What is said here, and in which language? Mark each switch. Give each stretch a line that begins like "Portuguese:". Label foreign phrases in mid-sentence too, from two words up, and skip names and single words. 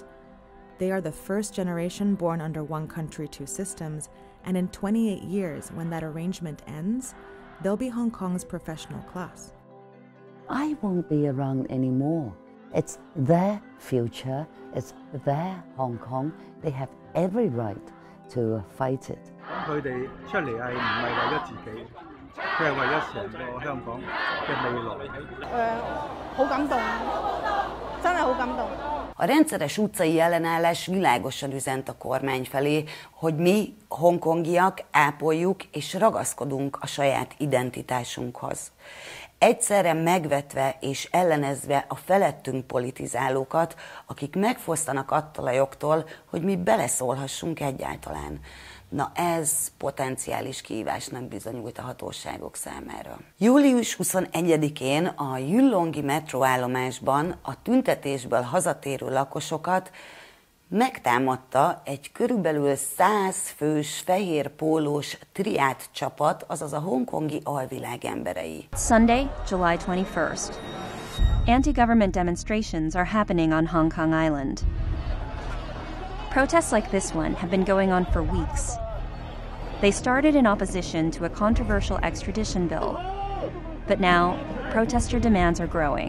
English: They are the first generation born under one country, two systems, and in 28 years, when that arrangement ends, they'll be Hong Kong's professional class. I won't be around anymore. It's their future, it's their Hong Kong. They have every right to fight it.
Cantonese: 佢哋出嚟係唔係為咗自己，佢係為咗成個香港嘅未來。好感動，真係好感動。
Hungarian: A rendszeres utcai ellenállás világosan üzent a kormány felé, hogy mi, hongkongiak, ápoljuk és ragaszkodunk a saját identitásunkhoz. Egyszerre megvetve és ellenezve a felettünk politizálókat, akik megfosztanak attól a jogtól, hogy mi beleszólhassunk egyáltalán. Na ez potenciális kihívásnak bizonyult a hatóságok számára. Július 21-én a Yulongi metróállomásban a tüntetésből hazatérő lakosokat megtámadta egy körülbelül 100 fős fehér pólós triát csapat, azaz a hongkongi alvilág emberei.
English: Sunday, July 21st. Anti-government demonstrations are happening on Hong Kong Island. Protests like this one have been going on for weeks. They started in opposition to a controversial extradition bill, but now protester demands are growing.